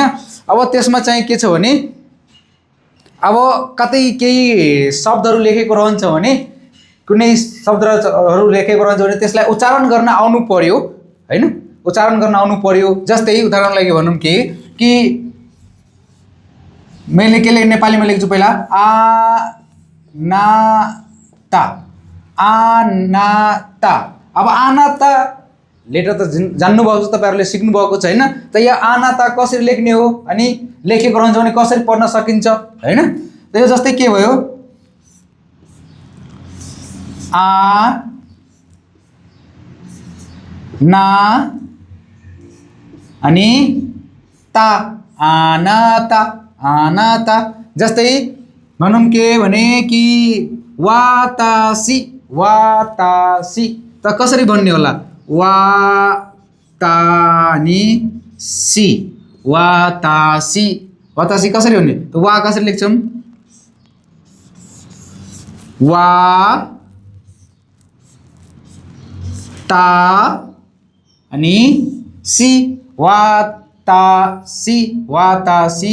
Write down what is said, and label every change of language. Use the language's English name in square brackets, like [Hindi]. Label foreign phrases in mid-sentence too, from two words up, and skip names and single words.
[Nepali] अब त्यसमा चाहिँ के छ भने अब कतै केही शब्दहरु लेखेको रहन्छ भने, कुनै शब्दहरु लेखेको रहन्छ भने त्यसलाई उच्चारण गर्न आउनु पर्यो हैन, उच्चारण गर्न आउनु पर्यो। जस्तै उदाहरणको लागि भनौं कि मैले के नेपालीमा लेख्छु पहिला आ ना ता, आ ना ता। अब आनाता लेटर त जान्नु भएको छ, तपाईहरुले सिक्नु भएको छ हैन। त यो आनाता कसरी लेख्ने हो अनि लेखेको रहन्छ भने कसरी पढ्न सकिन्छ हैन। त यो जस्तै के भयो आ ना अनि ता, आनाता आनाता। जस्तै भनौं के भने कि वातासी वातासी, त कसरी भन्ने होला वातानी सी वातासी। वातासी कसरी भन्ने, त वा कसरी लेख्छौं वा ता अनि सी वातासी वातासी।